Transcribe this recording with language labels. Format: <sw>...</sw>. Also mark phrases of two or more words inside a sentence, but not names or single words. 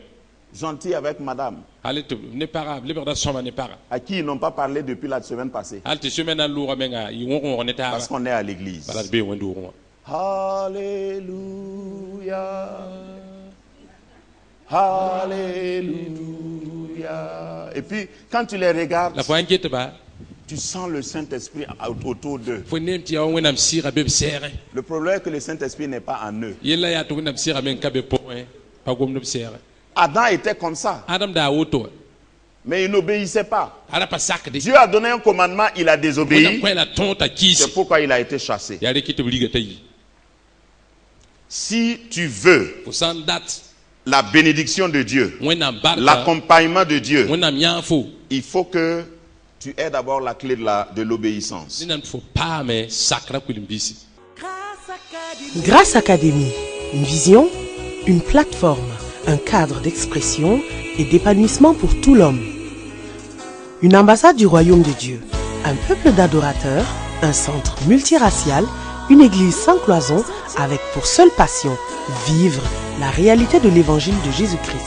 <fr>Gentils avec madame,</fr> <mos>hal tɩ ne pagã b lebgda sõma ne pagã</mos> <fr>à qui ils n'ont pas parlé depuis la semaine passée.</fr> <mos>hal tɩ semaine n loogã menga yɩ wõg-wõg ne taaba</mos> <fr>Parce qu'on est à l'église.</fr> <mos>bala d bee wẽndoogẽ wã</mos> <fr>Alléluia. Alléluia. Et puis, quand tu les regardes,</fr> <mos>la fo n get-ba</mos> <fr>tu sens le Saint-Esprit autour d'eux.</fr> <mos>fo neem tɩ yaa wa wẽnnaam sɩɩga be b sɛɛgẽ</mos> <fr>Le problème est que le Saint-Esprit n'est pas en eux.</fr> <mos>yella yaa tɩ wẽnnaam sɩɩga meng ka be pʋgẽ pa gomd b sɛɛgẽ</mos> <fr>Adam était comme ça,</fr> <mos>adam daa woto wa</mos> <fr>mais il n'obéissait pas.</fr> <mos>ara pa sakde</mos> <fr>Dieu a donné un commandement, il a</fr> <mos>wẽnnaam</mos> <fr>désobéi.</fr> <mos>kõ la tõog t'a kiisi</mos> <fr>C'est pourquoi il a été chassé.</fr> <mos>yaa rɩk tɩ b riga t'a yi</mos> <fr>Si tu veux</fr> <mos>fo sã n dat</mos> <fr>la bénédiction de Dieu,</fr> <mos>wẽnnaam barka</mos> <fr>l'accompagnement de Dieu,</fr> <mos>wẽnnaam yãag fo</mos> <fr>il faut que tu aies d'abord la clé de l'obéissance.</fr> <mos>dẽnnaam tɩ fo paame sakra kuilim-biisi</mos> <fr>Grâce Académie, une vision, une plateforme, un cadre d'expression et d'épanouissement pour tout l'homme. Une ambassade du royaume de Dieu, un peuple d'adorateurs, un centre multiracial, une église sans cloison avec pour seule passion vivre la réalité de l'évangile de Jésus-Christ.</fr>